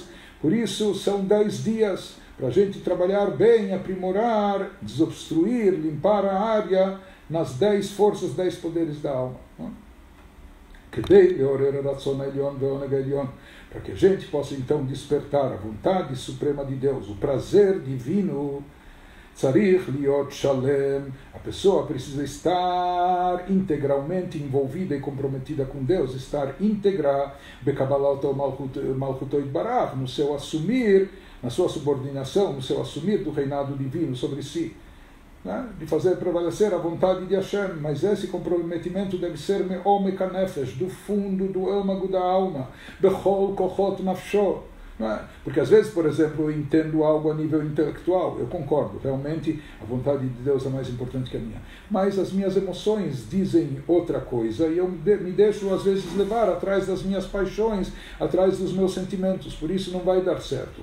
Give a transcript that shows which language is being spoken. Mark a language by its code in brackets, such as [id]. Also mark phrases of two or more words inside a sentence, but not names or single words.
[pt] Por isso são 10 dias para a gente trabalhar bem, aprimorar, desobstruir, limpar a área nas 10 forças, 10 poderes da alma. Para que a gente possa então despertar a vontade suprema de Deus, o prazer divino. [he] צריך להיות שלם, [pt] a pessoa precisa estar integralmente envolvida e comprometida com Deus, estar íntegra, [he] בקבלת מלכותו יתברך, [pt] no seu assumir, na sua subordinação, no seu assumir do reinado divino sobre si, né? De fazer prevalecer a vontade de Hashem, mas esse comprometimento deve ser [he] מעומק הנפש, [pt] do fundo do âmago da alma, [he] בכל כחות נפשו, [pt] né? Porque às vezes, por exemplo, eu entendo algo a nível intelectual, eu concordo, realmente a vontade de Deus é mais importante que a minha, mas as minhas emoções dizem outra coisa e eu me deixo às vezes levar atrás das minhas paixões, atrás dos meus sentimentos, por isso não vai dar certo.